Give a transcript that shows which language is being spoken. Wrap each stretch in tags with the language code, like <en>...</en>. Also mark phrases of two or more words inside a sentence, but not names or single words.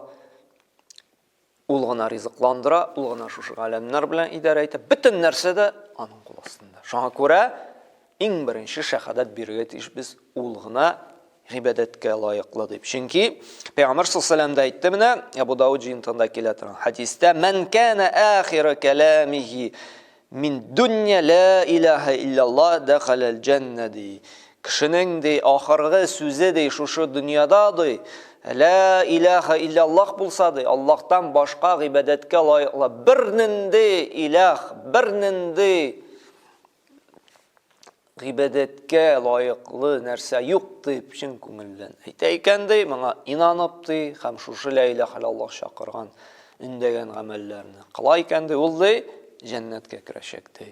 <tt>Ул гына ризыкландыра, ул гына шушы галәмнәр белән идарә итә. Бөтен нәрсә дә аның кул астында. Шуңа күрә иң беренче шәһадәт бирергә тиеш без ул гына гыйбадәткә лаеклы дип. Чөнки Пәйгамбәр</tt> <ar>صلى الله عليه وسلم</ar> <tt>әйтте менә, Абу Дауд җыентында килә торган хадистә:</tt> <ar>"من كان آخر كلامه من الدنيا لا إله إلا الله دخل الجنة."</ar> <tt>Кешенең ди ахыргы сүзе ди шушы дөньяда ди,</tt> <ar>لا إله إلا الله</ar> <tt>булса ди, Аллаһтан башка гыйбадәткә лаеклы бернинди илаһ, бернинди гыйбадәткә лаеклы нәрсә юк дип чын күңелдән әйтә икән ди, моңа инанып ди, һәм шушы</tt> <ar>لا إله إلا الله</ar> <tt>чакырган, үндәгән гамәлләрне кыла икән ди, ул ди җәннәткә керәчәк ди.</tt>